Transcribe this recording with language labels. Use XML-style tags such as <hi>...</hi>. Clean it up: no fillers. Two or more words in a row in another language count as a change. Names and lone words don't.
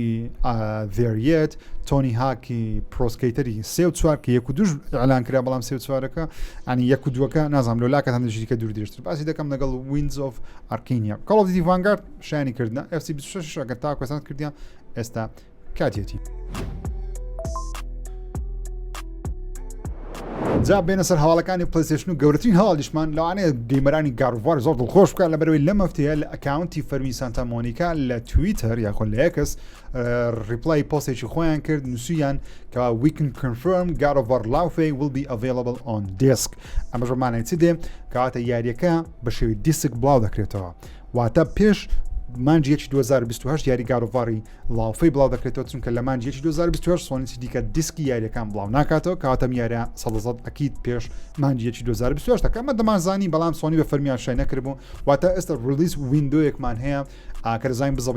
<ckb>Variet تۆنی هاکی پرۆسکەیتەری 3 کە 1 ئەلان کرا بەڵام 3 ئەنی 1 نازانم لە لاکە هەندێکی کە دوور درێژتر باسی دەکەم لەگەڵ Winds of Arcania Call of Duty Vanguard شایانی کردنە FC26 ئەگەر تا کوێسان کردیان ئێستا کاتێتی جا بێنە سەر هەواڵەکانی پلەیستەیشن و گەورەترین هەواڵیشمان لەوانەیە گەیمەرانی گاروڤار زۆر دڵخۆش بکات لەبەرەوەی لەم هەفتەیە لە ئەکاونتی فەرمی سانتا مۆنیکا لە تویتەر یاخۆ لە ئێکس ریپلای پۆستێکی خۆیان کرد نووسیان کە</ckb> <en>we can confirm God of War Laufey will be available on disk</en> <ckb>ئەمەش بەمانای چی دێ کەواتە یاریەکە بە شێوەی دیسک بڵاو دەکرێتەوە واتە پێش مانجیەکی 2028 یاری گاروڤاری لاوفەی بڵاو دەکرێتەوە چونکە لە مانجیەکی 2028 سۆنی دیکە دیسکی یاریەکان بڵاو ناکاتەوە کەواتە یاریە 100% ئەکید پێش مانجیەکی 2028 ئەمە دەمانزانی بەڵام سۆنی بە فەرمیان شای نەکردبوو واتە ئێستا ڕلیز ویندۆیەکمان هەیە کە دەزانین بزە</ckb>